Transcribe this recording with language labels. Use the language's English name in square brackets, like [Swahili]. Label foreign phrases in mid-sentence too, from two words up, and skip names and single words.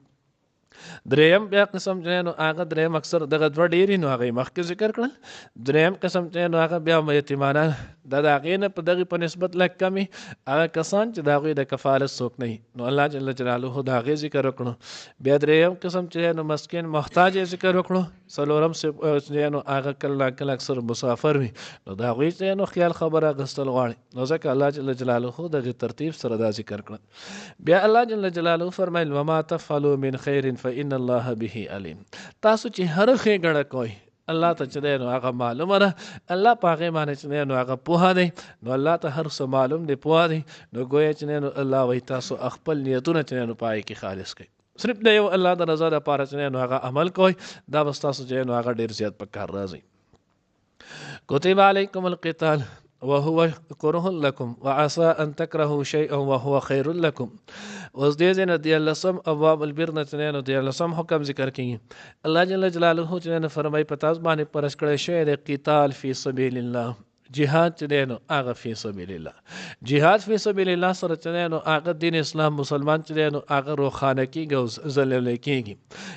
[Pashto] دریم بیا قسم چې نو هغه دریم اکثر دغه دوه ډېرې نو هغه مخکې ذکر کړل، دریم قسم چې نو هغه بیا یتیمانان دا د هغې نه په دغې په نسبت لږ کمې هغه کسان چې د هغوی د کفالت څوک نه وي نو الله [Arabic] جل جلاله [Pashto] د هغې ذکر وکړو. بیا دریم قسم چې نو مسکین محتاج یې ذکر وکړو. څلورم چې نو هغه کله کله اکثر مسافر وي نو د هغوی چې نو خیال خبره اخیستل غواړي، نو ځکه الله [Arabic] جل جلاله [Pashto] دغې ترتیب سره دا ذکر کړل. [Arabic] بیا الله جل جلاله فرمایل وما تفعلوا من خیر فإن الله به علیم. [Pashto] تاسو چې هر ښېګڼه کوئ الله ته چې دی نو هغه معلومه ده، الله په هغې باندې چې دی نو هغه پوهه دی، نو الله ته هر څه معلوم دی، پوهه دی. نو ګویا چې دی نو الله وایي تاسو خپل نیتونه چې دی نو په هغې کې خالص کړئ، صرف د یو الله د رضا دپاره چې دی نو هغه عمل کوئ، دا به ستاسو چې دی نو هغه ډېر زیات په کار راځي. [Arabic] کتب علیکم القتال وهو كره لكم وعسى ان تكرهوا شيئا وهو خير لكم. [Pashto] اوس دې ځای نه دیارلسم [Arabic] ابواب البر [Pashto] نه چې نو دیارلسم حکم ذکر کیږي. الله [Arabic] جل جلاله [Pashto] چې نه فرمایي په تاسو باندې پرش کړی شوی دی [Arabic] قتال فی سبیل الله، [Pashto] جهاد چې دی نو هغه [Arabic] فی سبیل الله. جهاد فی سبیل الله [Pashto] سره چې دی نو هغه دین اسلام مسلمان چې دی نو هغه روښانه کیږي او ځلولی کیږي.